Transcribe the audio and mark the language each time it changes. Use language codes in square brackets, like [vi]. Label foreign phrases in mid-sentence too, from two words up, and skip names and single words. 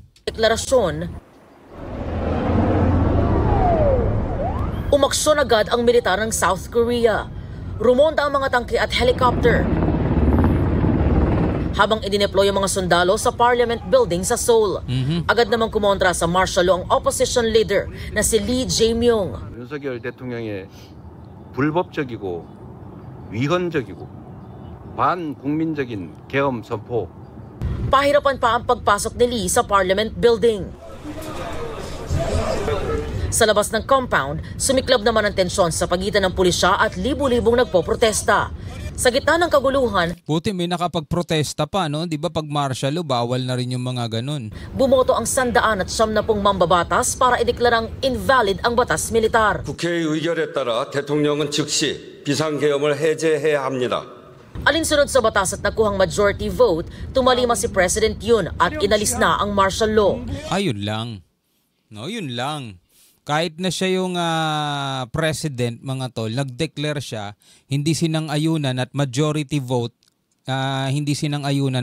[tl] deklarasyon, umaksyon agad ang militar ng South Korea. Rumonda ang mga tangke at helicopter habang idineploy ang mga sundalo sa Parliament Building sa Seoul. Agad namang kumontra sa [en] martial law [tl] ang [en] opposition leader [tl] na si Lee Jae-myung. [ko] 윤석열 대통령의 불법적이고 위헌적이고 반국민적인 계엄 선포. [tl] Pahirapan pa ang pagpasok ni Lee sa Parliament Building. Sa labas ng compound, sumiklab naman ang tensyon sa pagitan ng pulisya at libu-libong nagpoprotesta. Sa gitna ng kaguluhan, Buti may nakapagprotesta pa, Di ba pag [en] martial law, [tl] bawal na rin yung mga ganun. bumoto ang 190 mambabatas para ideklarang invalid ang batas militar. [ko] 국회의 의결에 따라 대통령은 즉시 비상계엄을 해제해야 합니다. [tl] Alinsunod sa batas at nakuhang [en] majority vote, [tl] tumalima si President Yoon at inalis na ang [en] martial law. [tl] Ayun lang. Yun lang. Kahit na siya yung president, mga tol, nag-declare siya, hindi sinang-ayunan at [en] majority vote, [tl] hindi sinang-ayunan.